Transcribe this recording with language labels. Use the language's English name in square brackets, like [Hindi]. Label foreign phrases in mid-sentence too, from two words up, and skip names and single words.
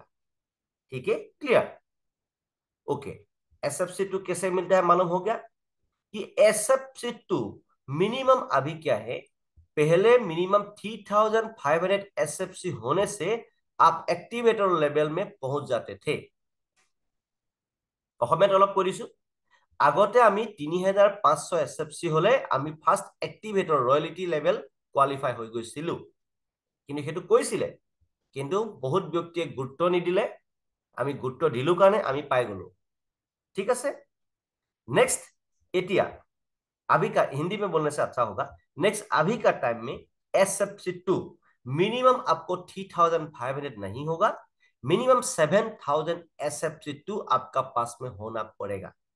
[Hindi] ठीक है? [English] clear? OK. [Hindi] एसएफसी 2 कैसे मिलता है मालूम हो गया कि एसएफसी 2 मिनिमम अभी क्या है? पहले मिनिमम 3,500 एसएफसी होने से आप [English] activator level [Hindi] में पहुंच जाते थे। [Assamese] অসমীয়াত অলপ কৈ দিছো। আগতে আমি 3,500 এছএফচি হলে আমি [English] first activator royalty level qualify [Assamese] হৈ গৈছিলো। কিন্তু সেইটো কৈছিলে, কিন্তু বহুত ব্যক্তিয়ে গুৰুত্ব নিদিলে। আমি গুৰুত্ব দিলো কাৰণে আমি পাই গলো। ঠিক আছে? [Hindi] नेक्स्ट एटिया अभी का हिंदी में बोलने से अच्छा होगा। नेक्स्ट अभी का टाइम में एसएफसी 2 मिनिमम आपको 3,500 नहीं होगा, मिनिमम 7,000 एसएफसी 2 आपका पास में होना पड़ेगा।